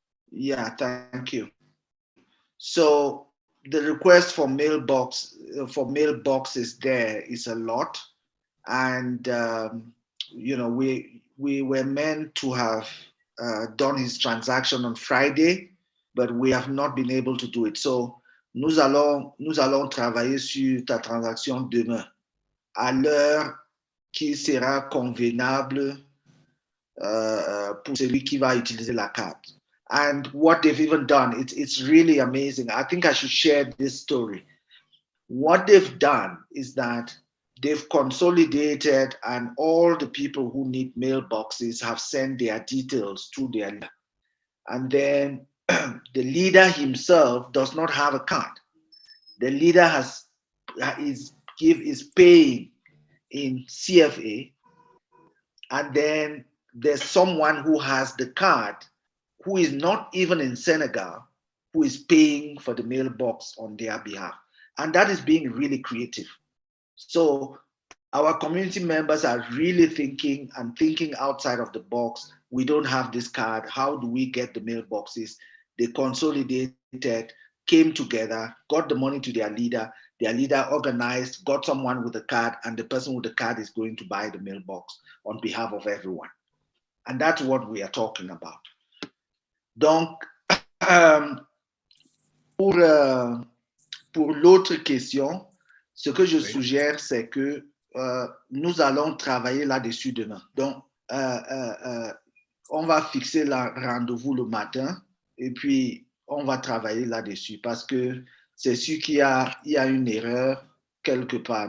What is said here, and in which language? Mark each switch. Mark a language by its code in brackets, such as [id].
[en] Yeah, thank you. So the request for mailboxes there is a lot, and we were meant to have done his transaction on Friday, but we have not been able to do it. [fr] So nous allons travailler sur ta transaction demain à l'heure qui sera convenable pour celui qui va utiliser la carte. [en] And what they've even done, it's really amazing. I think I should share this story. What they've done is that they've consolidated, and all the people who need mailboxes have sent their details to their leader. And then the leader himself does not have a card. The leader is paying in CFA, and then there's someone who has the card who is not even in Senegal, who is paying for the mailbox on their behalf. And that is being really creative. So our community members are really thinking outside of the box. We don't have this card. How do we get the mailboxes? They consolidated, came together, got the money to their leader. Their leader organized, got someone with a card, and the person with the card is going to buy the mailbox on behalf of everyone. And that's what we are talking about. [fr] Donc, pour l'autre question, ce que je suggère, c'est que nous allons travailler là-dessus demain. Donc, on va fixer le rendez-vous le matin et puis on va travailler là-dessus parce que c'est sûr qu'il y a une erreur quelque part.